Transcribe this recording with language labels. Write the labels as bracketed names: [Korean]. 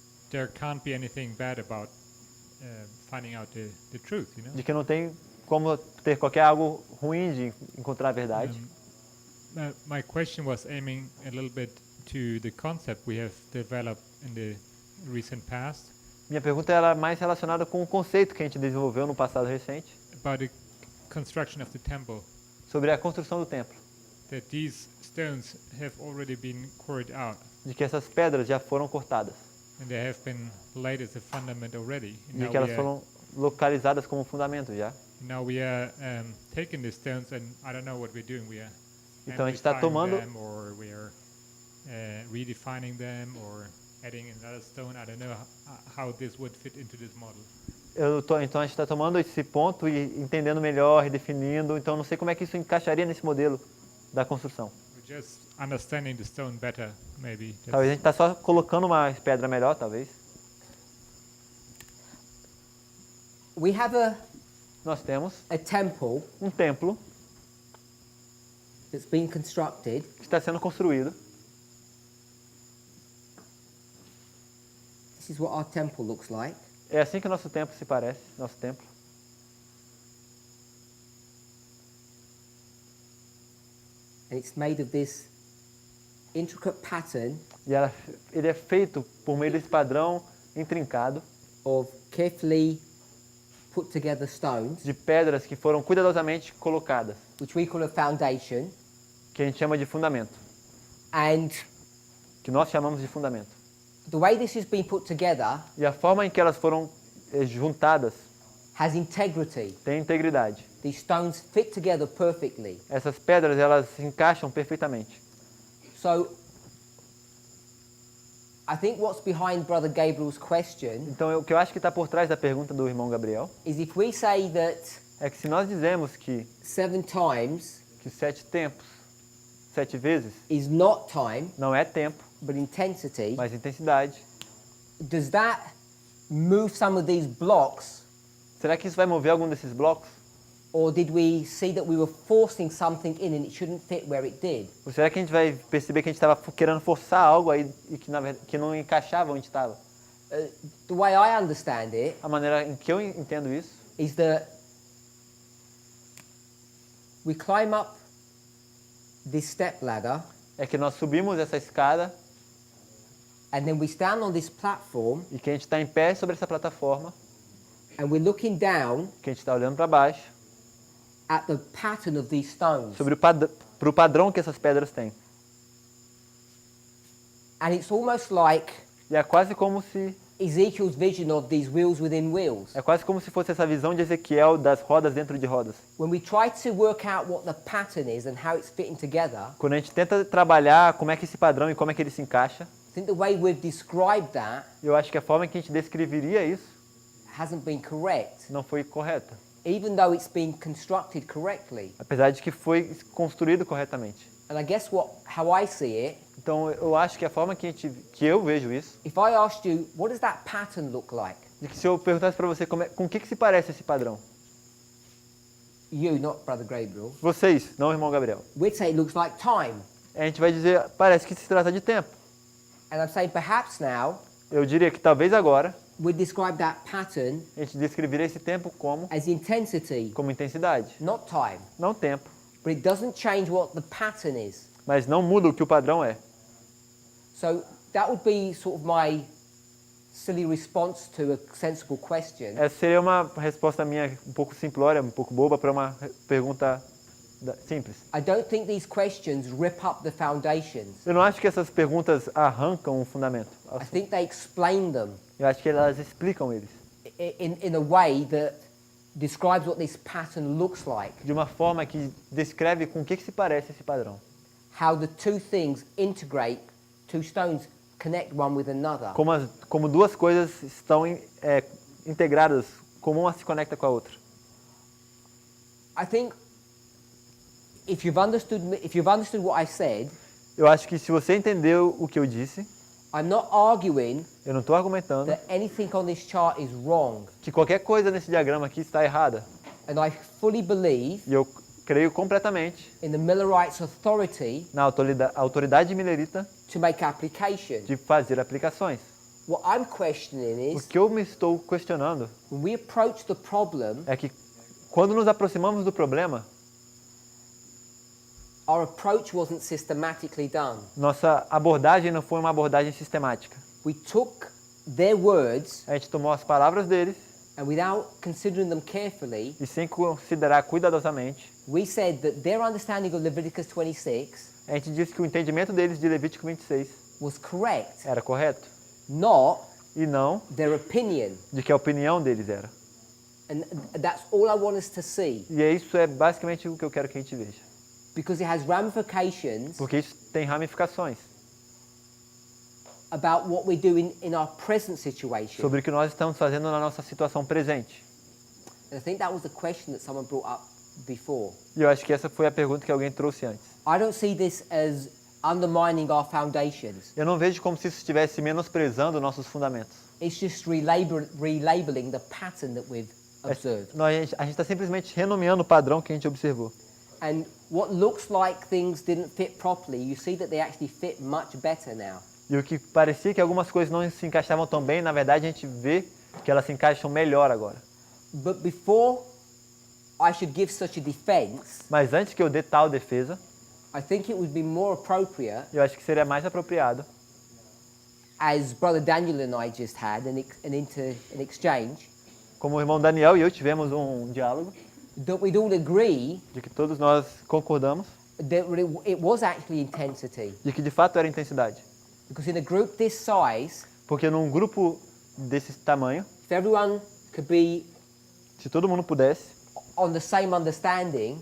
[English] There can't be anything bad about finding out the truth, you know? [Portuguese] De que não tem como ter qualquer algo ruim de encontrar a verdade. [English] My question was aiming a little bit to the concept we have developed in the recent past. [Portuguese] Minha pergunta era mais relacionada com o conceito que a gente desenvolveu no passado recente. [English] About the construction of the temple. [Portuguese] Sobre a construção do templo. [English] That these stones have already been quarried out. [Portuguese] De que essas pedras já foram cortadas. [English] And they have been laid as a fundament already. [Portuguese] De que elas foram localizadas como fundamento já. [English] Now we are taking the stones and I don't know what we're doing. We are [Portuguese] então a gente está tomando [English] them, or we are redefining them or adding another stone. I don't know how this would fit into this model. [Portuguese] Então a gente está tomando esse ponto e entendendo melhor, redefinindo. Então não sei como é que isso encaixaria nesse modelo da construção. [English] We're just understanding the stone better, maybe. [Portuguese] Talvez a gente está só colocando uma pedra melhor, talvez. [English] We have [Portuguese] Nós temos um templo [English] that's been constructed, [Portuguese] que está sendo construído. [English] This is what our temple looks like. [Portuguese] É assim que nosso templo se parece, nosso templo. [English] And it's made of this intricate pattern. [Portuguese] E ele é feito por meio desse padrão intrincado [English] of carefully put together stones, [Portuguese] de pedras que foram cuidadosamente colocadas, [English] which we call a foundation, [Portuguese] que a gente chama de fundamento, [English] and [Portuguese] que nós chamamos de fundamento. [English] The way this has been put together, [Portuguese] e a forma em que elas foram juntadas, [English] has integrity. [Portuguese] Tem integridade. [English] These stones fit together perfectly. [Portuguese] Essas pedras elas se encaixam perfeitamente. [English] So I think what's behind Brother Gabriel's question, [Portuguese] então o que eu acho que está por trás da pergunta do irmão Gabriel, [English] is if we say that [Portuguese] é que se nós dizemos que [English] 7 times, [Portuguese] que 7 tempos, 7 vezes, [English] is not time, [Portuguese] não é tempo, [English] but intensity, [Portuguese] mas intensidade, [English] does that move some of these blocks? [Portuguese] Será que isso vai mover algum desses blocos? [English] Or did we see that we were forcing something in and it shouldn't fit where it did? [Portuguese] Ou será que a gente vai perceber que a gente estava querendo forçar algo aí e que não encaixava onde estava? [English] The way I understand it, [Portuguese] a maneira em que eu entendo isso, [English] is that we climb up this step ladder, [Portuguese] é que nós subimos essa escada, [English] and then we stand on this platform, [Portuguese] e que a gente está em pé sobre essa plataforma, [English] and we're looking down, [Portuguese] que a gente está olhando para baixo, [English] at the pattern of these stones. [Portuguese] Sobre o padrão que essas pedras têm. [English] And it's almost like, [Portuguese] e é quase como se [English] Ezekiel's vision of these wheels within wheels. [Portuguese] É quase como se fosse essa visão de Ezequiel das rodas dentro de rodas. [English] When we try to work out what the pattern is and how it's fitting together, [Portuguese] Quando a gente tenta trabalhar como é que esse padrão e como é que ele se encaixa, [English] I think the way we've described that [Portuguese] eu acho que a forma que a gente descreveria isso [English] hasn't been correct, [Portuguese] não foi correta. [English] even though it's been constructed correctly. [Portuguese] Apesar de que foi construído corretamente. [English] And I guess how I see it, [Portuguese] Então eu acho que a forma que eu vejo isso, [English] if I asked you, what does that pattern look like? [Portuguese] de que se eu perguntasse para você com o que se parece esse padrão, [English] You, not Brother Gabriel. [Portuguese] vocês, não o irmão Gabriel, [English] We'd say it looks like time. [Portuguese] a gente vai dizer, parece que se trata de tempo. [English] And I'm saying perhaps now [Portuguese] Eu diria que talvez agora [English] we'd describe that pattern [Portuguese] a gente descreveria esse tempo [English] as intensity, [Portuguese] como intensidade, [English] not time. [Portuguese] não tempo, [English] But it doesn't change what the pattern is. [Portuguese] mas não muda o que o padrão é. [English] So that would be sort of my silly response to a sensible question. [Portuguese] Essa seria uma resposta minha um pouco simplória, um pouco boba para uma pergunta simples. [English] I don't think these questions rip up the foundations. [Portuguese] Eu não acho que essas perguntas arrancam o fundamento. [English] I think they explain them [Portuguese] Eu acho que elas explicam eles [English] in a way that describes what this pattern looks like. [Portuguese] de uma forma que descreve com o que se parece esse padrão. [English] How the two things integrate, two stones connect one with another. [Portuguese] Como duas coisas estão integradas, como uma se conecta com a outra. [English] I think if you've understood what I said, [Portuguese] Eu acho que se você entendeu o que eu disse, [English] I'm not arguing [Portuguese] eu não estou argumentando [English] that anything on this chart is wrong. [Portuguese] que qualquer coisa nesse diagrama aqui está errada. [English] And I fully believe [Portuguese] E eu creio completamente [English] in the Millerites' authority [Portuguese] na autoridade milerita [English] to make application. [Portuguese] de fazer aplicações. [English] What I'm questioning [Portuguese] O [English] is, [Portuguese] que eu me estou questionando [English] when we approach the problem, [Portuguese] é que quando nos aproximamos do problema, [English] our approach wasn't systematically done. [Portuguese] nossa abordagem não foi uma abordagem sistemática. [English] We took their words [Portuguese] A gente tomou as palavras deles [English] and without considering them carefully, [Portuguese] e sem considerar cuidadosamente, [English] we said that their understanding of Leviticus 26 [Portuguese] a gente disse que o entendimento deles de Levítico 26 [English] was correct, [Portuguese] era correto [English] not [Portuguese] e não [English] their opinion. [Portuguese] de que a opinião deles era. [English] And that's all I want us to see, [Portuguese] E isso é basicamente o que eu quero que a gente veja. [English] because it has ramifications [Portuguese] Porque isso tem ramificações [English] about what we're doing in our present situation. [Portuguese] sobre o que nós estamos fazendo na nossa situação presente. [English] And I think that was a question that someone brought up before. [Portuguese] E eu acho que essa foi a pergunta que alguém trouxe antes. [English] I don't see this as undermining our foundations. [Portuguese] Eu não vejo como se isso estivesse menosprezando nossos fundamentos. [English] It's just relabeling the pattern that we've observed. [Portuguese] A gente está simplesmente renomeando o padrão que a gente observou. [English] And what looks like things didn't fit properly, you see that they actually fit much better now. [Portuguese] E o que parecia que algumas coisas não se encaixavam tão bem, na verdade a gente vê que elas se encaixam melhor agora. [English] But before I should give such a defense, [Portuguese] Mas antes que eu dê tal defesa, [English] I think it would be more appropriate, [Portuguese] eu acho que seria mais apropriado, [English] as Brother Daniel and I just had an exchange, [Portuguese] como o irmão Daniel e eu tivemos um diálogo, [English] that we'd all agree [Portuguese] de que todos nós concordamos, [English] that it was actually intensity. [Portuguese] de que de fato era intensidade. [English] Because in a group this size, [Portuguese] Porque num grupo desse tamanho, [English] if everyone could be [Portuguese] se todo mundo pudesse [English] on the same understanding,